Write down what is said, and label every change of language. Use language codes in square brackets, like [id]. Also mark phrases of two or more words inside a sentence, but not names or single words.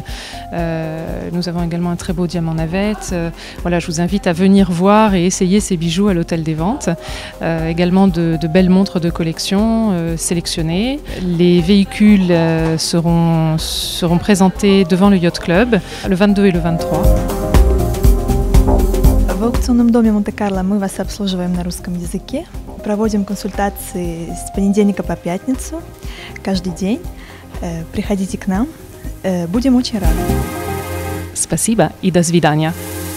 [fr] Nous avons également un très beau diamant navette. Voilà, je vous invite à venir voir et essayer ces bijoux à l'Hôtel des Ventes. Également de belles montres de collection sélectionnées. Les véhicules seront présentés devant le Yacht Club le 22 et le 23. [ru] В аукционном доме Монте-Карло мы вас обслуживаем на русском языке. Проводим консультации с понедельника по пятницу, каждый день. Приходите к нам, будем очень рады. Спасибо и до свидания.